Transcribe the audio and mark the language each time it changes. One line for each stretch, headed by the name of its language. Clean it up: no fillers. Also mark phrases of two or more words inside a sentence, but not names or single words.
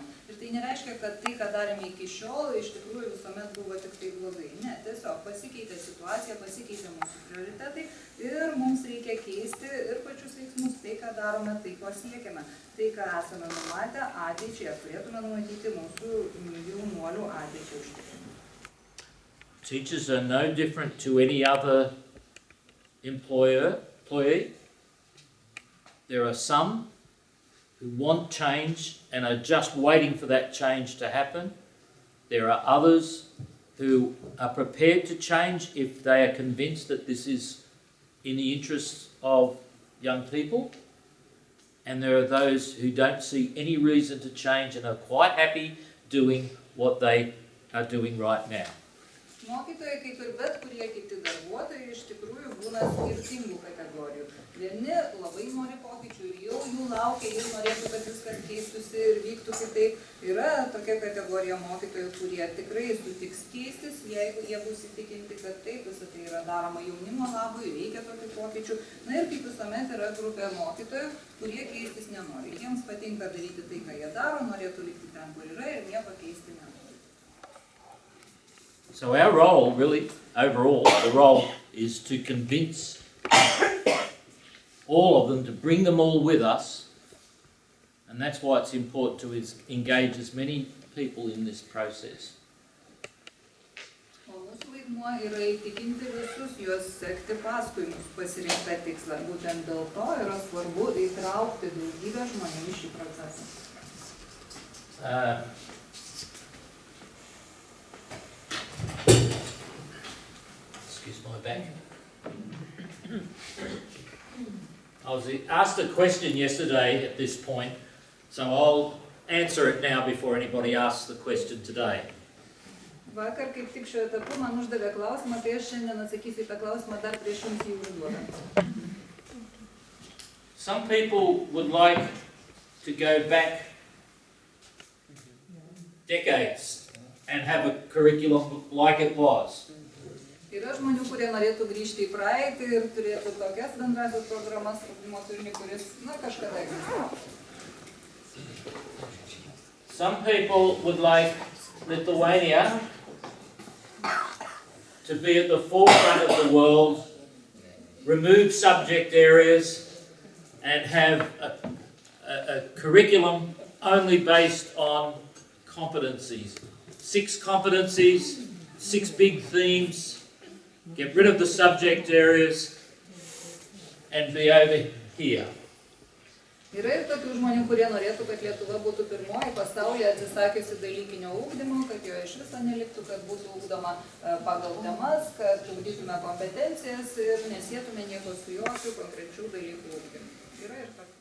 Lithuanian: Ir tai nereiškia, kad tai, ką darėme iki šiol, iš tikrųjų visuomet buvo tik tai blogai. Ne, tiesiog pasikeitė situacija, pasikeitė mūsų prioritetai ir mums reikia keisti ir pačius veiksmus, tai, ką darome, tai, ko siekiame. Tai, ką esame numatę ateičiai, turėtume numatyti mūsų jaunuolių ateičiai užtikrinti.
English: Teachers are no different to any other employee. There are some who want change and are just waiting for that change to happen. There are others who are prepared to change if they are convinced that this is in the interests of young people. And there are those who don't see any reason to change and are quite happy doing what they are doing right now.
Lithuanian: Mokytojai, kaip ir bet kurie kiti darbuotojai, iš tikrųjų būna skirtingų kategorijų. Vieni labai nori pokyčių ir jau jų laukia, jau norėtų, kad viskas keistųsi ir vyktų kitaip. Yra tokia kategorija mokytojų, kurie tikrai sutiks keistis, jeigu jie bus įtikinti, kad taip, visą tai yra daroma jaunimo labui, reikia tokių pokyčių. Na ir kaip visuomet yra grupė mokytojų, kurie keistis nenori. Jiems patinka daryti tai, ką jie daro, norėtų likti ten, kur yra ir nieko keisti nenori.
English: So our role, really, overall, the role is to convince all of them, to bring them all with us, and that's why it's important to engage as many people in this process.
Lithuanian: O mūsų vaidmuo yra įtikinti visus juos sekti paskui mūsų pasirinktą tikslą. Būtent dėl to yra svarbu įtraukti daugybę žmonių į šį procesą.
English: Excuse my back. I was asked a question yesterday at this point, so I'll answer it now before anybody asks the question today.
Lithuanian: Vakar kaip tik šiuo etapu man uždavė klausimą, tai aš šiandien atsakysiu į tą klausimą dar prieš jums jį užduodant.
English: Some people would like to go back decades and have a curriculum like it was.
Lithuanian: Yra žmonių, kurie norėtų grįžti į praeitį ir turėtų tokias bendrasias programas, ugdymo turinį, kuris, kažkada egzistavo.
English: Some people would like Lithuania to be at the forefront of the world remove subject areas and have a curriculum only based on competencies. 6 competencies, 6 big themes, get rid of the subject areas and be over here.
Lithuanian: Yra ir tokių žmonių, kurie norėtų, kad Lietuva būtų pirmoji pasaulyje atsisakiusi dalykinio ugdymo, kad jo iš viso neliktų, kad būtų ugdoma pagal temas, kad ugdytume kompetencijas ir nesėtume nieko su jokių konkrečių dalykų ugdymu. Yra ir tokių.